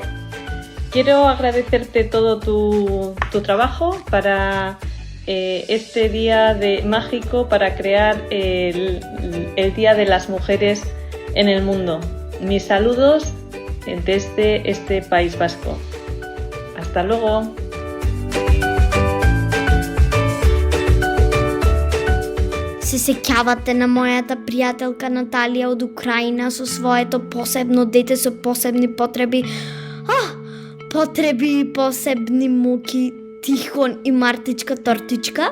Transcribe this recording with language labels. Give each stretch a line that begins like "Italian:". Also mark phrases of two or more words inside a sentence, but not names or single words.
Spanish: Quiero agradecerte todo tu trabajo para este día mágico para crear el Día de las Mujeres en el mundo. Mis saludos desde este País Vasco. Hasta luego.
Macedonian: Се сеќавате на мојата пријателка Наталија од Украина со своето посебно дете со посебни потреби. Потреби и посебни муки, Тихон и Мартичка Тортичка?